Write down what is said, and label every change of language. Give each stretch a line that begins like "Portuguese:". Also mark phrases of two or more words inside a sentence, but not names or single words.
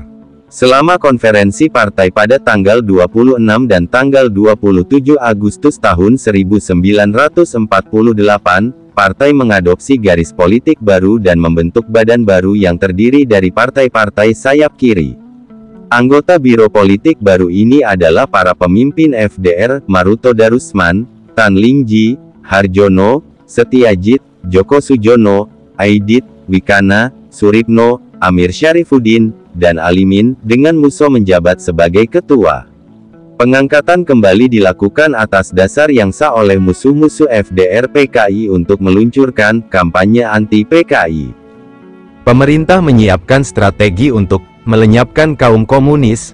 Indonesian: Selama konferensi partai pada tanggal 26 dan tanggal 27 Agustus tahun 1948, partai mengadopsi garis politik baru dan membentuk badan baru yang terdiri dari partai-partai sayap kiri. Anggota biro politik baru ini adalah para pemimpin FDR, Maruto Darusman, Tan Lingji, Harjono, Setiajid, Djoko Sujono, Aidit, Wikana, Suripno, Amir Syarifuddin, dan Alimin, dengan Musso menjabat sebagai ketua. Pengangkatan kembali dilakukan atas dasar yang sah oleh musuh-musuh FDR PKI untuk meluncurkan kampanye anti-PKI. Pemerintah menyiapkan strategi untuk melenyapkan kaum komunis.